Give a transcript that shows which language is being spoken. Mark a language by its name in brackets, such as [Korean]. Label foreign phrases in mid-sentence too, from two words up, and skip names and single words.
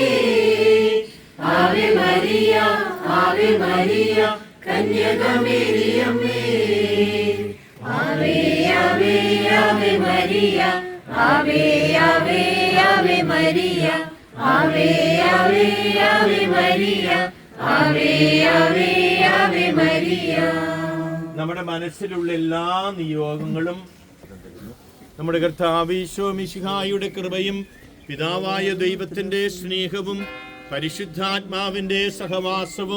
[Latin] Ave Maria, Ave Maria, Kanyaka Miriamme. Ave Ave Ave Maria, Ave Ave Ave Maria, Ave Ave Ave Maria. [Malayalam] നമ്മുടെ മനസ്സിലുള്ള എല്ലാ നിയോഗങ്ങളും നമ്മുടെ കർത്താവ് ഈശോ മിശിഹായുടെ കൃപയും പിതാവായ ദൈവത്തിന്റെ സ്നേഹവും പരിശുദ്ധാത്മാവിന്റെ സഹവാസവും